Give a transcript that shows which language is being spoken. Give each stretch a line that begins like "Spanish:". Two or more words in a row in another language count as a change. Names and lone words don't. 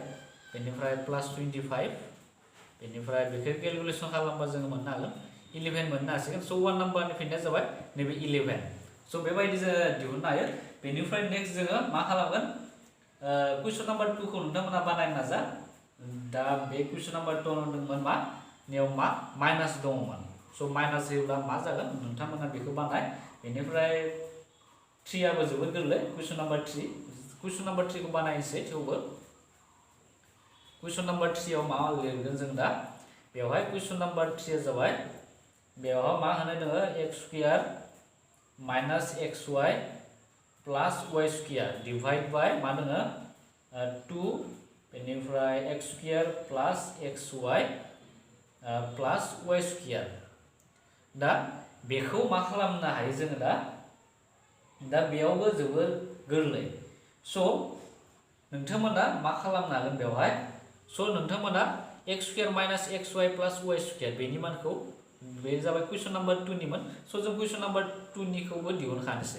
Bodo: बेनिफ्राय प्लस 25 बेनिफ्राय बेखौ केलकुलेसन खालामबा जोङो मोननो हागोन 11 मोननो हासिगोन स' 1 नाम्बारनि फिननाया जाबाय नैबे 11 स' बेबायदि जोङो दिहुननो हायो बेनिफ्राय नेक्स्ट जोङो मा खालामगोन
English: question number
Bodo: 2 खौ नोंथांमोना बानायनो नाजा दा बे
English: question number
Bodo: 2 दंमोन मा नेयाव मा माइनास दङमोन स' माइनास होयोब्ला मा जागोन नोंथांमोना बेखौ बानाय बेनिफ्राय 3 आबो जोबोद गोरलै
English: question number 3 question number
Bodo: 3 खौ बानायनोसै थेवबो
English: question number
Bodo: 3 आव मा लिरगोन जों दा बेवहाय
English: question number
Bodo: 3 आ जाबाय बेवहाय मा होनाय दङ
English: x square minus xy plus y square divide by
Bodo: मा दङ 2 बेनिफ्राय
English: x square plus xy plus y square
Bodo: दा बेखौ मा खालामनो हायो जोङो दा बेयावबो जोबोर गोरलै स' नोंथांमोना मा खालामनो हागोन बेवहाय स' नोंथांमोना
English: x square minus xy plus y square
Bodo: बेनि मानखौ बे जाबाय
English: question number
Bodo: 2 निमोन स' जों
English: question number
Bodo: 2 निखौबो दिहुनखानोसै